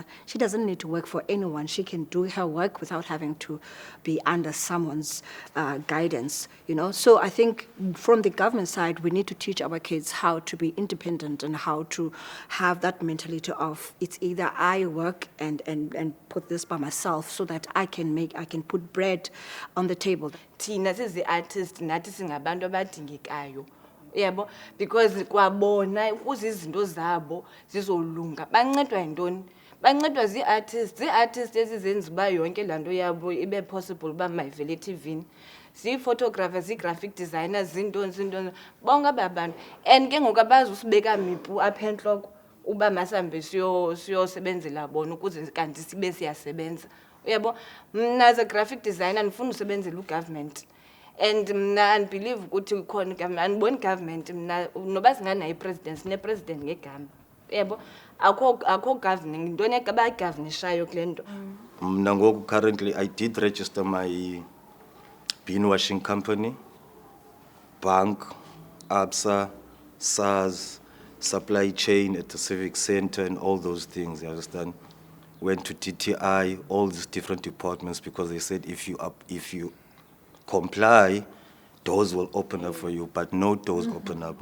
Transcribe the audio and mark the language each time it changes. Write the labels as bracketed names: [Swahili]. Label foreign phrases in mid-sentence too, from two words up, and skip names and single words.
[English] She doesn't need to work for anyone. She can do her work without having to be under someone's guidance, you know. So I think from the government side, we need to teach our kids how to be independent and how to have that mentality of, it's either I work and put this by myself so that I can put bread on the table. [Xhosa] Thina sizi-artist nathi singabantu abadingekayo. Yebo, because kwabona ukuze izinto zabo zizolunga bancedwa yintoni? Bancedwa zii-artists ezizenza uba yonke laa nto yabo ibe possible uba mayivele eTV-ni. Zii-photographers, zii-graphic designers, zintoni bonke aba bantu. And ke ngoku abazi usibeka mipu apha entloko uba masihambe siyosebenzela bona ukuze kanti sibe siyasebenza. Uyabo, mna [English] as a graphic designer [Xhosa] ndifuna usebenzela ugovernment. And mna andibelieve ukuthi ukhona ugovernment, andiboni government mna noba singanayo i-president, sine-president ngegama. Yebo, akho governing, ntoni abayigovernishayo kule nto. Mna ngoku [English] currently I did register my bean washing company, bank, ABSA, SARS, supply chain at the civic center and all those things, you understand? Went to TTI, all these different departments, because they said if you comply, doors will open up for you, but no doors open up.